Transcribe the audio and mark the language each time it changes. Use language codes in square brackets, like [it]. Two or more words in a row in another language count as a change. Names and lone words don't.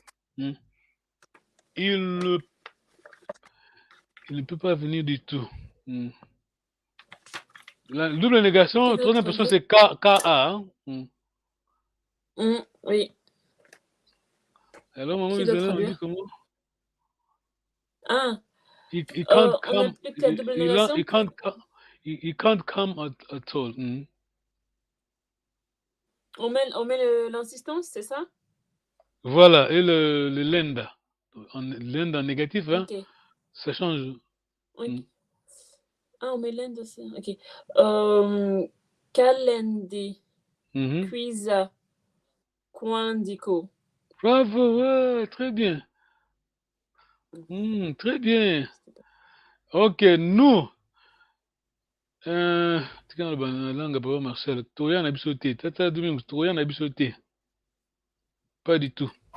[fr] Il ne peut pas venir du tout. La double négation, troisième personne, c'est K-A. Hein? Oui. Alors, maman, on dit comment? Ah. [en] He can't come. [fr] On applique la double négation? [en] He can't come at all. [fr] On met l'insistance, c'est ça? Voilà, et le lenda. Lenda en négatif, hein? Okay. Ça change. Okay. Ah, on met lenda aussi. Ok. Kalendi. Quiza. Kwandiko. Bravo, ouais, très bien. Très bien. Ok, nous. Tu as la langue, papa Marcel. Torian a bisoté. Tata Domingue, Torian a bisoté. Pas du tout.